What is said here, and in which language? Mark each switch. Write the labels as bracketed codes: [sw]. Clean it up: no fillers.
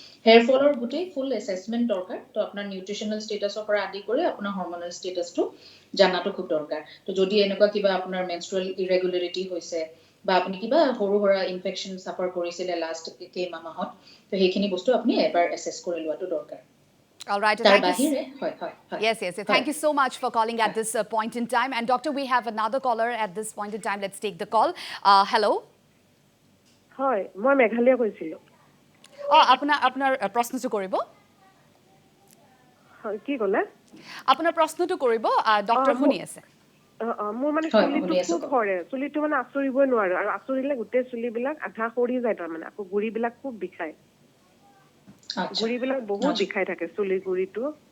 [as] Hair ফলৰ গুটে ফুল assessment দৰকাৰ তো আপোনাৰ নিউট্ৰিশনাল ষ্টেটাসৰ পৰা আদি কৰি আপোনাৰ হৰমোনাল ষ্টেটাসটো জানাটো খুব দৰকাৰ তো যদি এনেকুৱা কিবা আপোনাৰ মেনষ্ট্ৰুৱেল ইৰেগুলাৰিটি হৈছে বা আপুনি কিবা হৰু হৰা ইনফেকশন সাফাৰ কৰিছিলে লাষ্ট কেইমাহত তো হেখিনি বস্তু আপুনি এবাৰ এসেস কৰি লোৱাটো দৰকাৰ [en] All right. Yes. Thank you so much for calling at this point in time. And doctor, we have another caller at this point in time. Let's take the call. Hello. [as] Hi, মই মেঘালিয়া কৈছিলো। আপোনাৰ প্ৰশ্নটো কৰিব। কি ক'লে? আপোনাৰ প্ৰশ্নটো কৰিব ডক্টৰ শুনি আছে। মোৰ মানে চুলিটো খুব সৰে, চুলিটো মানে আঁচৰিবই নোৱাৰো, আৰু আঁচৰিলে গোটেই চুলিবিলাক আধা সৰি যায়, তাৰমানে আকৌ গুৰিবিলাক খুব বিষায়, গুৰিবিলাক বহুত বিষাই থাকে, চুলিৰ গুৰিটো।